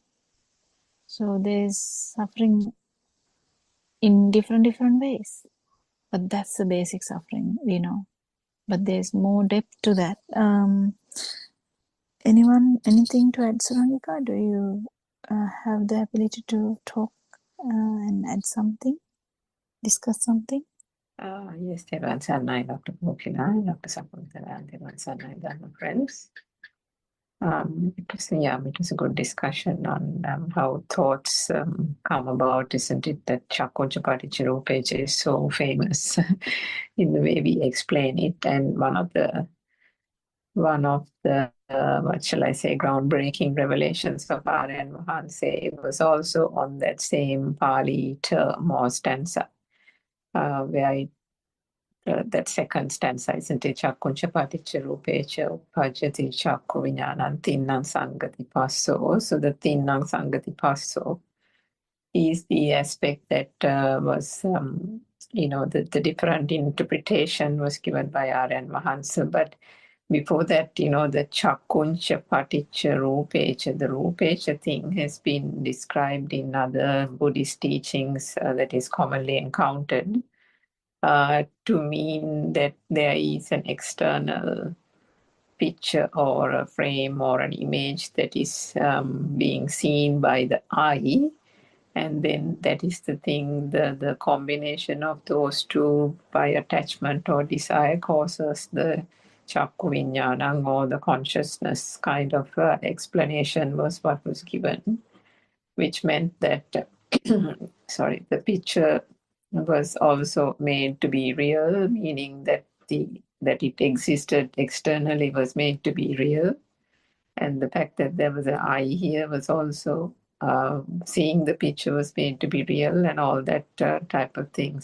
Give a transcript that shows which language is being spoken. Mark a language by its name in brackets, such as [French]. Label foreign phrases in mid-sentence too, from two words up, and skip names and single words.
[English] So there's suffering in different ways, but that's the basic suffering, but there's more depth to that. Anything to add, Saronika? Do you have the ability to talk and add something, discuss something? Yes, Tevan Sanai, Dr. Mokina, Dr. Sakuntala, and Tevan Sanai, Dharma friends. It was a good discussion on how thoughts come about, isn't it? That Chakochapati page is so famous in the way we explain it, and one of the what shall I say, groundbreaking revelations of Aryan Mahanse was also on that same Pali term or stanza, where that second stanza, isn't it? [Pali] Chakkuncha paticca rupecha uppajjati chakku vinyanam tinnam sangati passo. [English] So the [Pali] tinnam sangati passo [English] is the aspect that was, the different interpretation was given by Aryan Mahansa. But before that, the [Pali] chakkuncha paticca rupecha, [English] the rupecha thing has been described in other Buddhist teachings that is commonly encountered. To mean that there is an external picture or a frame or an image that is being seen by the eye, and then that is the thing, the combination of those two by attachment or desire causes the [Pali] chakku vinyanam, [English] or the consciousness kind of explanation was what was given, which meant that the picture was also made to be real, meaning that it existed externally was made to be real, And the fact that there was an eye here was also seeing the picture was made to be real and all that type of thing.